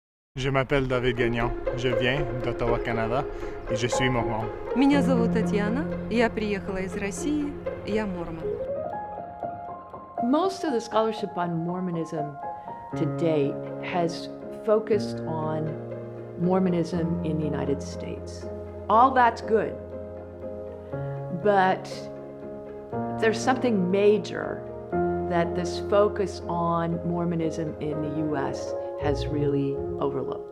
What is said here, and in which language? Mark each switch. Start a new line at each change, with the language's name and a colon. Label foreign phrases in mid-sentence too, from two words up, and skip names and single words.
French: Je m'appelle David Gagnon, je viens d'Ottawa, Canada, et je suis mormon.
Russian: Меня зовут Татьяна, я приехала из России, я мормон.
English: Most of the scholarship on Mormonism to date has focused on Mormonism in the United States. All that's good, but there's something major that this focus on Mormonism in the US has really overlooked.